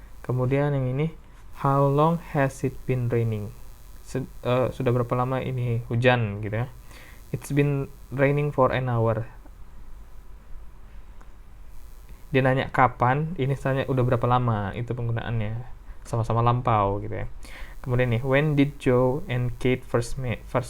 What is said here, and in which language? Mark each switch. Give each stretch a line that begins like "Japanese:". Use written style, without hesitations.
Indonesian: Kemudian yang ini,
English: how long has it been raining?
Indonesian: Sudah berapa lama ini hujan gitu ya.
English: It's been raining for an hour.
Indonesian: Dia nanya kapan, ini tanya udah berapa lama, itu penggunaannya. Sama-sama lampau gitu ya. Kemudian nih,
English: when did Joe and Kate first meet?